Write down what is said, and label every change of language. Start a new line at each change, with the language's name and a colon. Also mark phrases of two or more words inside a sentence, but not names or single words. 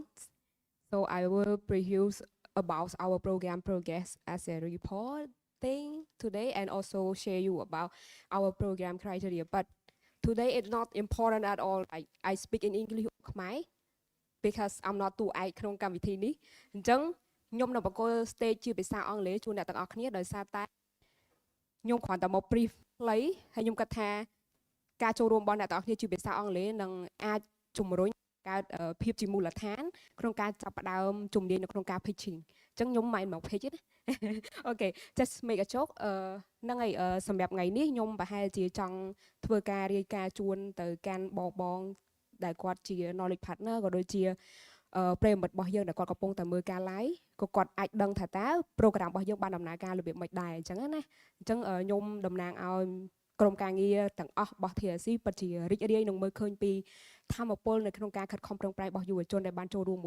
English: So I will preview about our program progress as a reporting today, and also share you about our program criteria. But today it's not important at all. I speak in English
Khmer: ខ្មែរ
English: because I'm not too
Khmer: ឯកក្នុងកម្មវិធីនេះអញ្ចឹងខ្ញុំនៅបកគល stage ជាភាសាអង់គ្លេសជូនអ្នកទាំងអស់គ្នាដោយសារតែខ្ញុំគ្រាន់តែមក brief ខ្លីហើយខ្ញុំគិតថាការចូលរួមរបស់អ្នកទាំងអស់គ្នាជាភាសាអង់គ្លេសនឹងអាចជំរុញកើតភាពជាមូលដ្ឋានក្នុងការចាប់ផ្ដើមជំនាញនៅក្នុងការ pitching អញ្ចឹងខ្ញុំមិនមក pitch ទេ ណា
English: Okay just make a joke
Khmer: ហ្នឹងហើយសម្រាប់ថ្ងៃនេះខ្ញុំប្រហែលជាចង់ធ្វើការរាយការណ៍ជូនទៅកាន់បងដែលគាត់ជា
English: knowledge partner
Khmer: ក៏ដូចជាប្រិយមិត្តរបស់យើងដែលគាត់កំពុងតែមើលការ live ក៏គាត់អាចដឹងថាតើ program របស់យើងបានដំណើរការរបៀបម៉េច ដែរអញ្ចឹងណាអញ្ចឹងខ្ញុំតំណាងឲ្យក្រុមការងារទាំងអស់របស់ TRC ពិតជារីករាយនឹងមើលឃើញពីធម៌ពលនៅក្នុងការខិតខំប្រឹងប្រែងរបស់យុវជនដែលបានចូលរួមមួយ